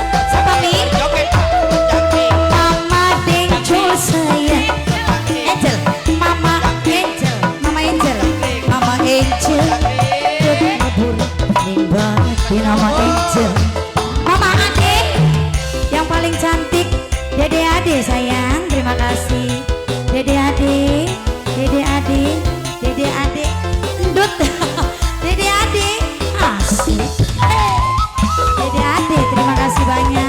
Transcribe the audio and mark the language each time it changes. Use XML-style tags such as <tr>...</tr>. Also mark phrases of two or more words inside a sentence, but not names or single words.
<id>Siapa nih? Mama Denjol saya Mama Angel lebur ning batin Mama Angel. Mama Ade yang paling cantik. Dede Ade sayang, terima kasih. Dede Ade endut. Dede Ade asik. Dede Ade terima kasih banyak.</id>